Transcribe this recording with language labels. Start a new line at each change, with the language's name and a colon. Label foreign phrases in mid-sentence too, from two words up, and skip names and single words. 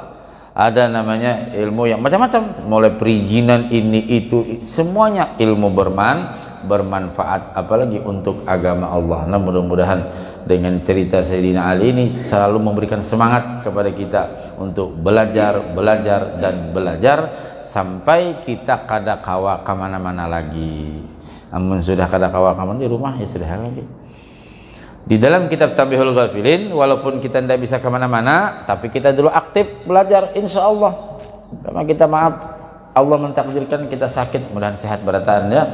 Indonesian: Ada namanya ilmu yang macam-macam, mulai perizinan ini itu, semuanya ilmu bermanfaat, apalagi untuk agama Allah. Nah, mudah-mudahan dengan cerita Sayyidina Ali ini selalu memberikan semangat kepada kita untuk belajar dan belajar sampai kita
Banjar: kada kawa
Indonesian: kemana-mana lagi. Namun sudah
Banjar: kada kawa
Indonesian: kemana di rumah ya sudah lagi. Di dalam kitab Tanbihul Ghafilin, walaupun kita tidak bisa kemana-mana, tapi kita dulu aktif belajar,
Arabic: إن شاء الله.
Indonesian: Karena kita maaf, Allah mentakdirkan kita sakit, mudah-mudahan sehat berataan ya.